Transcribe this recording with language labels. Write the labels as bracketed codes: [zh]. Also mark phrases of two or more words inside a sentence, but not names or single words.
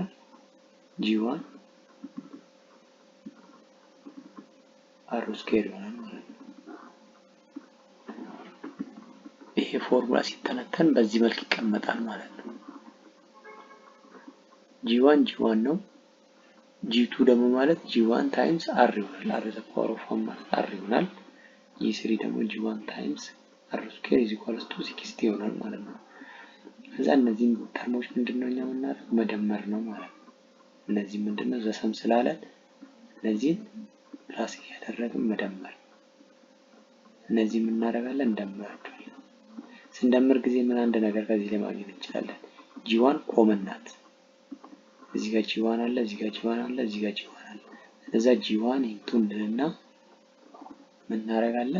[am] G1 R ስኩዌር ይሆናል ማለት ነው። ይሄ ፎርሙላ ሲተነተን በዚህ መልክ ይቀመጣል ማለት ነው። G1 ነው። G2 ደግሞ ማለት G1 ታይምስ R ይሆናል። R [en] the power of [am] 1 ማለት R ይሆናል። G3 ደግሞ G1 ታይምስ R ስኩዌር [en] is equal to [am] 60 ይሆናል ማለት ነው። ከዛ እነዚህን ተርሞች ምንድነው እኛ የምናደርገው? መደመር ነው ማለት ነው። እነዚህ ምንድነው ዘሰም ስላለን እነዚህን ፕላስ እያደረግን መደመር። እነዚህ ምን እናደርጋለን? እንደምራቸዋለን። ስንደምር ጊዜ ምን አንድ ነገር ከዚህ ላይ ማግኘት እንችላለን። G1 ኮመን ናት። እዚህ ጋር G1 አለ፣ እዚህ ጋር G1 አለ፣ እዚህ ጋር G1 አለ። ስለዛ G1 ኢንቱ እንልና ምን እናደርጋለን?